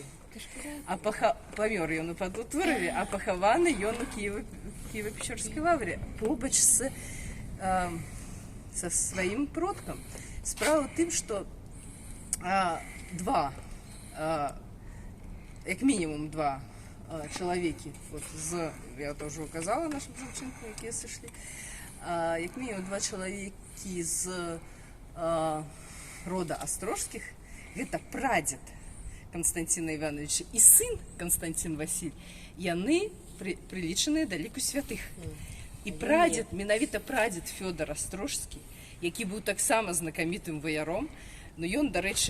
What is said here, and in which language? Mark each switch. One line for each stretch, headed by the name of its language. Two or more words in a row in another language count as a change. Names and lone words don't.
Belarusian: Памёр ён у Падутурове, а пахаваны ён у
Russian: Киево-Печорской лавре
Belarusian: побач со сваім продкам. Справа ў тым, што як мінімум два чалавекі,
Russian: вот я тоже указала нашим
Belarusian: дзяўчынкам, якія сышлі, як мінімум два чалавекі з рода Острожских, гэта прадзед Константина Ивановича і сын Константин Василь, яны прылічаныя да ліку святых. І прадзед, менавіта прадзед Фёдор Острожскі, які быў таксама знакамітым ваяром, но ён, дарэчы,